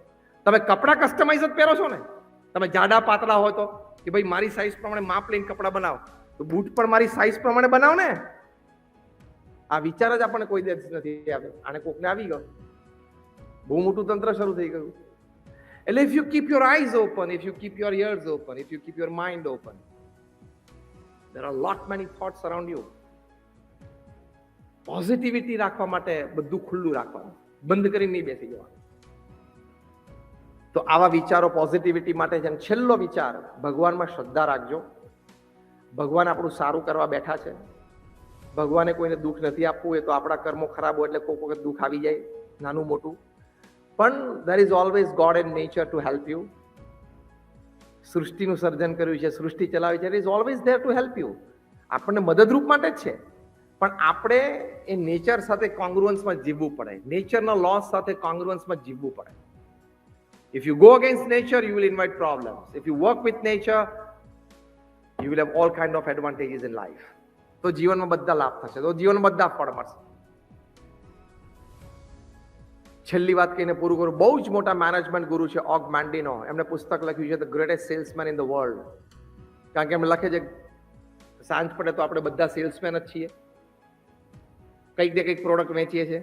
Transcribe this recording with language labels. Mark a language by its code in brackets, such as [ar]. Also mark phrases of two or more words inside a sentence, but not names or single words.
[gu] તમે કપડા કસ્ટમાઇઝ જ પહેરો છો ને. તમે જાડા પાતળા હોય તો કે ભાઈ મારી સાઈઝ પ્રમાણે માપ લઈને કપડા બનાવો, તો બૂટ પણ મારી સાઈઝ પ્રમાણે બનાવો ને. આ વિચાર જ આપણને કોઈ દિવસ નથી આવ્યો. આને કોકને આવી ગયો, બહુ મોટું તંત્ર શરૂ થઈ ગયું. એટલે [en] if you keep your eyes open, if you keep your ears open, if you keep your mind open, there are lot many thoughts around you. [gu] પોઝિટિવિટી રાખવા માટે બધું ખુલ્લું રાખવાનું, બંધ કરીને નહીં બેસી જવાનું. તો આવા વિચારો પોઝિટિવિટી માટે છે. છેલ્લો વિચાર, ભગવાનમાં શ્રદ્ધા રાખજો. ભગવાન આપણું સારું કરવા બેઠા છે. ભગવાને કોઈને દુઃખ નથી આપવું. એ તો આપણા કર્મો ખરાબ હોય એટલે કોઈક વખત દુઃખ આવી જાય, નાનું મોટું. પણ [en] there is always God and nature to help you. [gu] સૃષ્ટિનું સર્જન કર્યું છે, સૃષ્ટિ ચલાવી છે. [en] It is always there to help you. [gu] આપણને મદદરૂપ માટે જ છે. પણ આપણે એ નેચર સાથે કોંગ્રુઅન્સમાં જીવવું પડે. નેચરના લોસ સાથે કોંગ્રુઅન્સમાં જીવવું પડે. [en] If you go against nature, you will invite problems. If you work with nature, you will have all kind of advantages in life. [gu] તો જીવનમાં બધા લાભ થશે, તો જીવનમાં બધા ફળ મળશે. છેલ્લી વાત કહીને પૂરું કરું. બહુ જ મોટા મેનેજમેન્ટ ગુરુ છે ઓગ મેન્ડિનો. એમણે પુસ્તક લખ્યું છે ધ ગ્રેટેસ્ટ સેલ્સમેન ઇન ધ વર્લ્ડ. કારણ કે એમણે લખે છે સાંજ પડે તો આપણે બધા સેલ્સમેન જ છીએ, કંઈક ને કંઈક પ્રોડક્ટ વેચીએ છીએ.